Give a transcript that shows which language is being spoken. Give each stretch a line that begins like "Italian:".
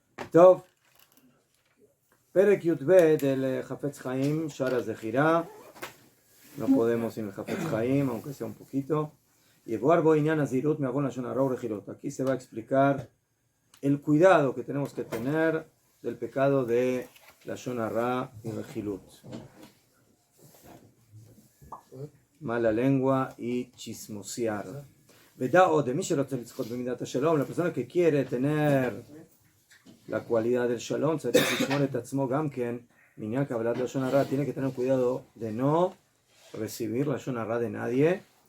Hebrew: טוב, פרק י"ב del חפץ חיים, שער הזכירה.
Spanish: No podemos sin el חפץ חיים, aunque sea un poquito.
Hebrew: יבואר בו עניין הזהירות מעוון לשון הרע ורכילות.
Spanish: Aquí se va a explicar el cuidado que tenemos que tener del pecado de לשון הרע y rejilut. Mala lengua y chismosear. Vedao de la persona que quiere tener la cualidad del shalom, tiene que tener cuidado de no recibir la shon hara de nadie.